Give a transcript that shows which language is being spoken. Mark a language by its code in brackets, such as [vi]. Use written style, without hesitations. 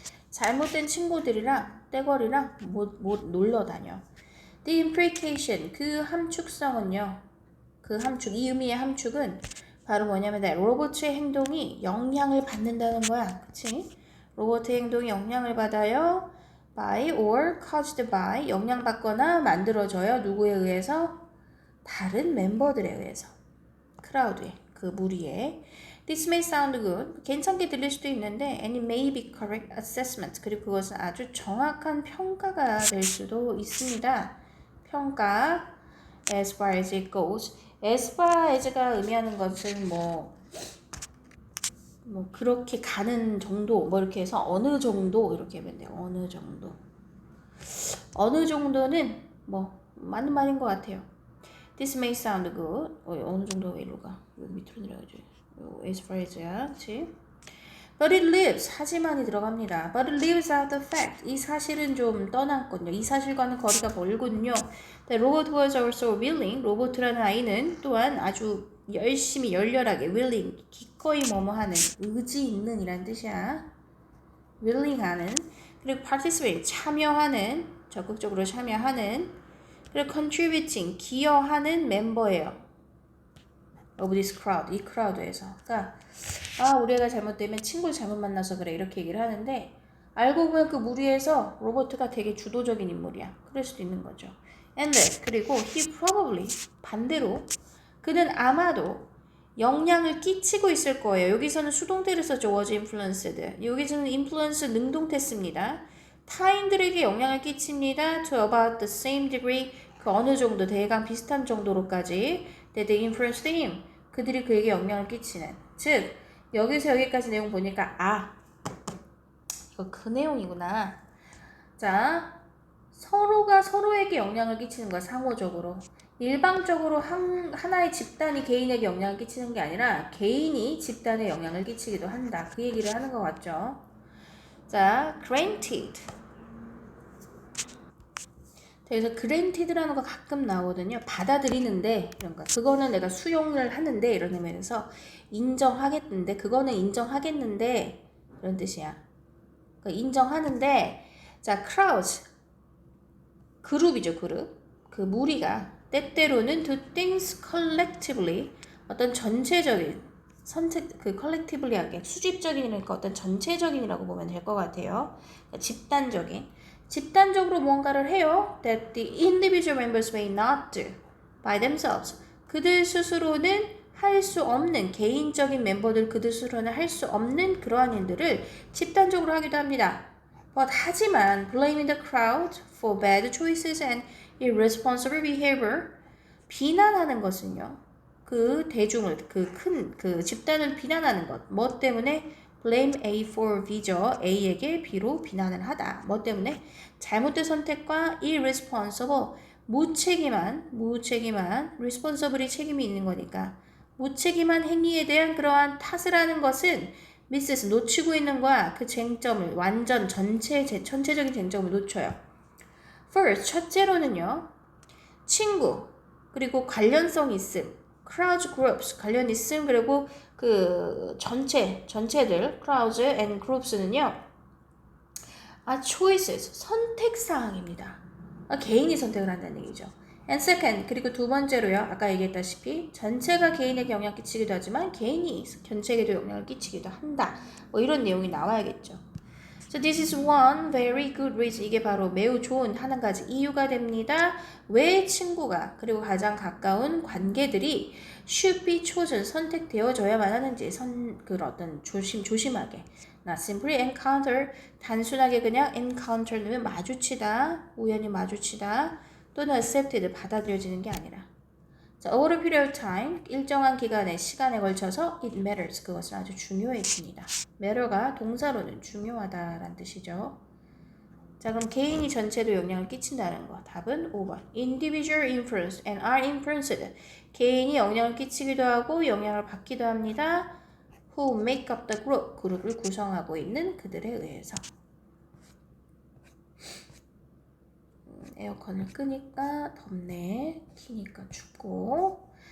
[ko] 잘못된 친구들이랑 떼거리랑 못 놀러 다녀. [en] The implication, [ko] 그 함축성은요. 그 함축, 이 의미의 함축은 바로 뭐냐면 로봇의 행동이 영향을 받는다는 거야. 그치? 로봇의 행동이 영향을 받아요. [en] by or caused by, [ko] 영향받거나 만들어져요. 누구에 의해서? 다른 멤버들에 의해서. 크라우드에, 그 무리에. [en] This may sound good. [ko] 괜찮게 들릴 수도 있는데 [en] and it may be correct assessment. [ko] 그리고 그것은 아주 정확한 평가가 될 수도 있습니다. [en] 평가. As far as it goes. As far as가 [ko] 의미하는 것은 뭐 그렇게 가는 정도, 뭐 이렇게 해서 어느 정도 이렇게 하면 돼요. 어느 정도. 어느 정도는 뭐 맞는 말인 것 같아요. [en] This may sound good. [ko] 어느 정도 일로 가. 여기 밑으로 내려가죠. As far as야, 그렇지? [en] But it lives. [ko] 하지만이 들어갑니다. [en] But it lives out the fact. [ko] 이 사실은 좀 떠났거든요. 이 사실과는 거리가 멀군요. [en] The robot was also willing. [ko] 로봇이라는 아이는 또한 아주 열심히 열렬하게 willing, 기꺼이 뭐뭐하는, 의지 있는 이란 뜻이야. willing하는. 그리고 participate, 참여하는, 적극적으로 참여하는. 그리고 contributing, 기여하는 멤버예요. [en] of this crowd, [ko] 이 크라우드에서. 그러니까 우리가 잘못되면 친구를 잘못 만나서 그래 이렇게 얘기를 하는데 알고 보면 그 무리에서 로버트가 되게 주도적인 인물이야. 그럴 수도 있는 거죠. [en] And that, [ko] 그리고 [en] he probably, [ko] 반대로 그는 아마도 영향을 끼치고 있을 거예요. 여기서는 수동태를 썼죠. [en] was influenced. [ko] 여기서는 influence 능동태 씁니다. 타인들에게 영향을 끼칩니다. [en] to about the same degree, [ko] 그 어느 정도, 대강 비슷한 정도로까지 [en] that they influenced him. [ko] 그들이 그에게 영향을 끼치는. 즉, 여기서 여기까지 내용 보니까 이거 그 내용이구나. 자, 서로가 서로에게 영향을 끼치는 거야. 상호적으로. 일방적으로 하나의 집단이 개인에게 영향을 끼치는 게 아니라 개인이 집단에 영향을 끼치기도 한다. 그 얘기를 하는 것 같죠. 자, granted. 그래서 granted라는 거 가끔 나오거든요. 받아들이는데 이런 거. 그거는 내가 수용을 하는데 이런 의미에서 인정하겠는데, 그거는 인정하겠는데 이런 뜻이야. 그러니까 인정하는데, 자, crowds, 그룹이죠. 그룹. 그 무리가 때때로는 [en] do things collectively, [ko] 어떤 전체적인 선택, 그 collectively하게 수집적인이니까 어떤 전체적인이라고 보면 될 것 같아요. 그러니까 집단적으로 뭔가를 해요. [en] That the individual members may not do by themselves. [ko] 그들 스스로는 할 수 없는, 개인적인 멤버들 그들 스스로는 할 수 없는 그러한 일들을 집단적으로 하기도 합니다. [en] But [ko] 하지만 [en] blaming the crowd for bad choices and irresponsible behavior, [ko] 비난하는 것은요. 그 대중을, 그 집단을 비난하는 것. 뭐 때문에? blame A for B죠. A에게 B로 비난을 하다. 뭐 때문에? 잘못된 선택과 irresponsible, 무책임한, responsible이 책임이 있는 거니까 무책임한 행위에 대한 그러한 탓을 하는 것은 미스스 놓치고 있는 거야. 그 쟁점을 완전 전체적인 쟁점을 놓쳐요. [en] First, [ko] 첫째로는요. 친구, 그리고 관련성 있음, crowd groups, 관련 있음, 그리고 그 전체들, crowds and groups는요. choices, 선택사항입니다. 개인이 선택을 한다는 얘기죠. [en] And second, [ko] 그리고 두 번째로요. 아까 얘기했다시피 전체가 개인에게 영향을 끼치기도 하지만 개인이 전체에게도 영향을 끼치기도 한다. 뭐 이런 내용이 나와야겠죠. [en] So this is one very good reason. [ko] 이게 바로 매우 좋은 한 가지 이유가 됩니다. 왜 친구가 그리고 가장 가까운 관계들이 [en] should be chosen, [ko] 선택되어져야만 하는지 어떤 조심하게. [en] Not simply encounter, [ko] 단순하게 그냥 encounter는 마주치다, 우연히 마주치다, 또는 accepted, 받아들여지는 게 아니라. 자, [en] over a period of time, [ko] 일정한 기간의 시간에 걸쳐서 [en] it matters, [ko] 그것은 아주 중요해집니다. matter가 동사로는 중요하다라는 뜻이죠. 자, 그럼 개인이 전체도 영향을 끼친다는 거. 답은 5번. [en] Individual influence and are influenced. [ko] 개인이 영향을 끼치기도 하고 영향을 받기도 합니다. [en] Who make up the group. [ko] 그룹을 구성하고 있는 그들에 의해서. 에어컨을 끄니까 덥네. 키니까 춥고.